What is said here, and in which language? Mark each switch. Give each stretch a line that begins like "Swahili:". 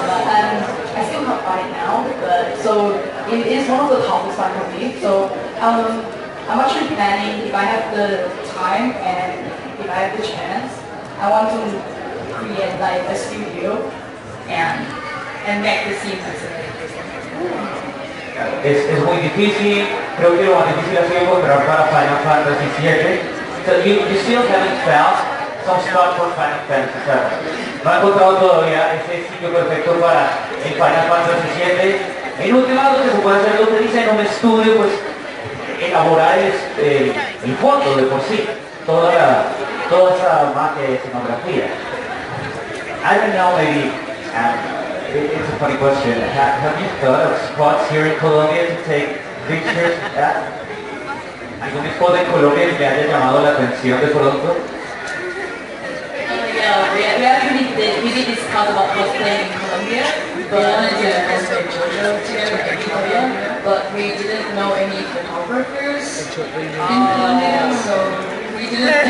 English: And I still can't find it now, but so it is one of the top spots for me. So I'm actually planning, if I have the time and if I have the chance, I want to create like a studio and make the scenes.
Spanish: Es muy difícil, creo que lo más difícil ha sido encontrar para Final Fantasy 7.
English: So you still haven't found some spot for Final Fantasy 7.
Spanish: No he encontrado todavía ese sitio perfecto para el Final Fantasy 7. En última, lo que se puede hacer, lo que dice en un estudio, pues elaborar el fondo de por sí, toda esa escenografía.
English: I don't know, maybe, it's a funny question. Have you thought of spots here in Colombia to take pictures at?
Spanish: ¿Algún spot en Colombia que le haya llamado la atención de pronto?
English: Yeah, we did discuss about cosplaying in Colombia, but we wanted to cosplay JoJo together in Colombia, but we didn't know any photographers in Colombia, so we didn't.